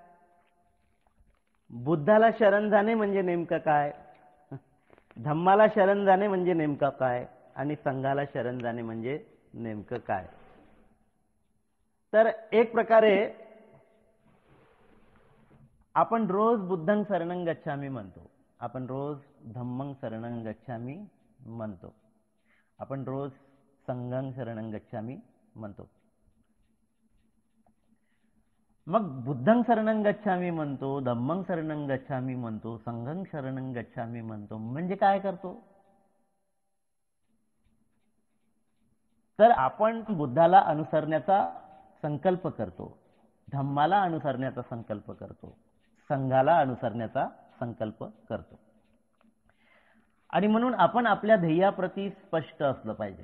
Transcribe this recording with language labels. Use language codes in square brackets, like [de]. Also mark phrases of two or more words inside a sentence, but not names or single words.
[mr] बुद्धाला शरण जाणे म्हणजे नेमकं काय? धम्माला शरण जाणे म्हणजे नेमकं काय? आणि संघाला शरण जाणे म्हणजे नेमकं काय? तर एक प्रकारे आपण रोज [pi] बुद्धं शरणं गच्छामी [mr] म्हणतो, आपण रोज [pi] धम्मं शरणं गच्छामी [mr] म्हणतो, आपण रोज [pi] संघं शरणं गच्छामी [mr] म्हणतो. मग [pi] बुद्धं शरणं गच्छामी [mr] म्हणतो, [pi] धम्मं शरणं गच्छामी [mr] म्हणतो, [pi] संघं शरणं गच्छामी [mr] म्हणतो, म्हणजे काय करतो? तर आपण बुद्धाला अनुसरण्याचा संकल्प करतो, धम्माला अनुसरण्याचा संकल्प करतो, संघाला अनुसरण्याचा संकल्प करतो. आणि म्हणून आपण आपल्या ध्येयाप्रती स्पष्ट असलं पाहिजे.